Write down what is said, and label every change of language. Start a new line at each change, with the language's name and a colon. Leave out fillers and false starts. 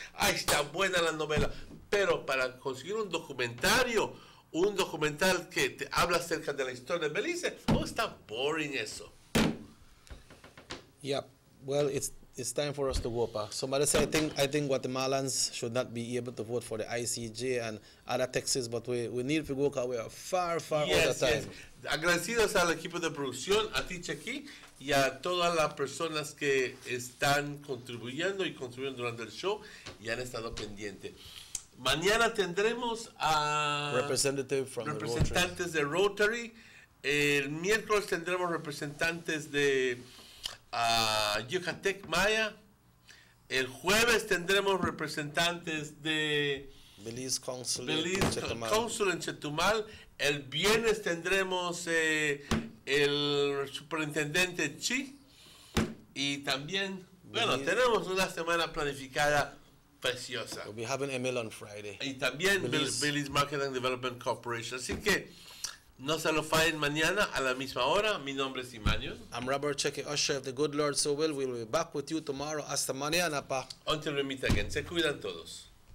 Spanish: Ahí está buena la novela. Pero para conseguir un documental que te habla acerca de la historia de Belice, no está
English: boring
Spanish: eso.
English: Yeah, well, it's time for us to go, Pa. Somebody said, I think Guatemalans should not be able to vote for the ICJ and other Texas, but we need to go because we are far out of time. Yes.
Spanish: Agradecidos al equipo de producción, a ti, Chequi, y a todas las personas que están contribuyendo durante el show y han estado pendientes. Mañana tendremos a representantes de Rotary El miércoles tendremos representantes de Yucatec Maya. El jueves tendremos representantes de Belize Council en Chetumal. El viernes tendremos el superintendente Chi. Y también, bueno, tenemos una semana planificada preciosa.
English: We'll be having Emil on Friday.
Spanish: Y también Belize Market and Development Corporation. Así que no se lo fallen mañana a la misma hora. Mi nombre es Emmanuel.
English: I'm Robert Cheque Usher. If the good Lord so will, we'll be back with you tomorrow.
Spanish: Hasta mañana, pa.
English: Until we meet again.
Spanish: Se cuidan todos.